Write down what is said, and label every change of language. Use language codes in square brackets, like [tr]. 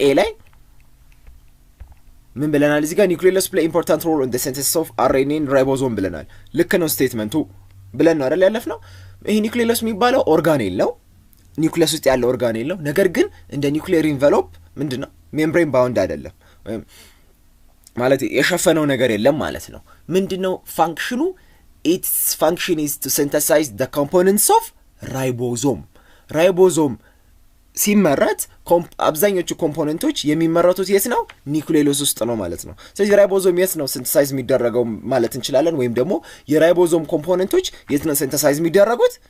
[am] ኤ ላይ ምን ብለናል? እዚህ ጋር ኒውክሊዮሎስ [en] play important role in the synthesis of RNA and ribosome [am] ብለናል። ልክ ነው ስቴትመንቱ ብለን ነው አይደል ያለፍነው። ይሄ ኒውክሊዮለስ የሚባለው ኦርጋኔል ነው፣ ኒውክሊየስ ውስጥ ያለ ኦርጋኔል ነው። ነገር ግን እንደ ኒውክሊየር ኢንቨሎፕ ምንድነው? ሜምብሬን ባውንድ አይደለም ማለት የሸፈነው ነገር የለም ማለት ነው። ምንድነው ፋንክሽኑ? [en] its function is to synthesize the components of ribosome. [am] ራይቦዞም ሲመረት አብዛኞቹ ኮምፖነንቶች የሚመረቱት የት ነው? ኒውክሊዮለስ ውስጥ ነው ማለት ነው። ስለዚህ ራይቦዞም የት ነው ሲንተሳይዝ የሚደረገው ማለት እንችላለን። ወይም ደግሞ የራይቦዞም ኮምፖነንቶች የት ነው ሲንተሳይዝ የሚደረጉት?